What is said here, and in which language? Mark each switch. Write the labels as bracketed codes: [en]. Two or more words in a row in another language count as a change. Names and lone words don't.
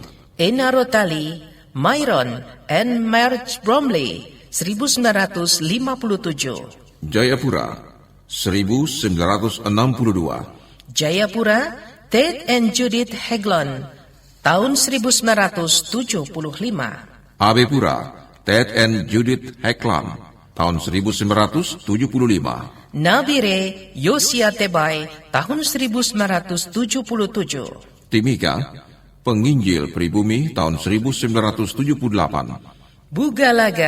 [id] Enarotali Myron and Marge Bromley 1957. Jayapura 1962. Jayapura Ted and Judith Haglund tahun 1975. Abepura Ted and Judith Haglund tahun 1975. Nabire Yosia Tebay tahun 1977. Timika Penginjil Pribumi tahun 1978.